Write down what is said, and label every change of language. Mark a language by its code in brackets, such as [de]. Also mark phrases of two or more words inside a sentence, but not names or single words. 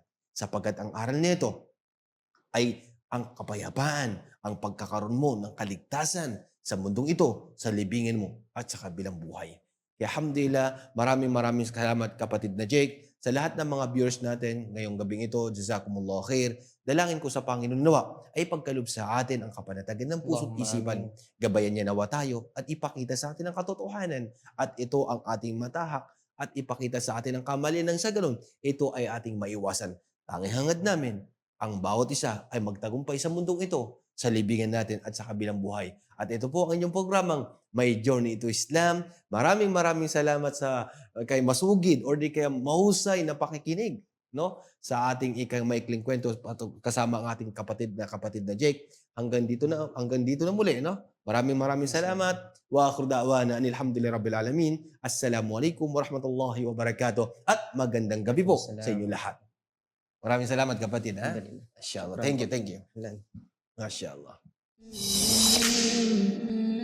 [tl] Sapagkat ang aral nito ay ang kapayapaan, ang pagkakaroon mo ng kaligtasan sa mundong ito, sa libingin mo at sa kabilang buhay. Kaya alhamdulillah, maraming salamat kapatid na Jake. Sa lahat ng mga viewers natin ngayong gabing ito, [ar] جزاكم الله خير. [tl] Dalangin ko sa Panginoon nawa ay pagkaloob sa atin ang kapanatagan ng puso't Allahumma isipan. amin. Gabayan niya nawa tayo at ipakita sa atin ang katotohanan. At ito ang ating matahak at ipakita sa atin ang kamalian ng sa ganun. Ito ay ating maiwasan. Tanging hangad namin, ang bawat isa ay magtagumpay sa mundong ito, sa libingan natin at sa kabilang buhay. At ito po ang inyong programang My Journey to Islam. Maraming salamat sa kay masugid or di kaya mahusay na pakikinig, no? Sa ating ikang maikling kwento kasama ang ating kapatid na Jake. Hanggang dito na muli, no? Maraming salamat. [ar] وآخر دعوانا الحمد لله رب العالمين. السلام عليكم ورحمة الله وبركاته. [tl] At magandang gabi po sa inyo lahat. Maraming salamat kapatid, ha? Alhamdulillah. Mashallah. Shukran [en] Thank you. [tl] po. Mashallah.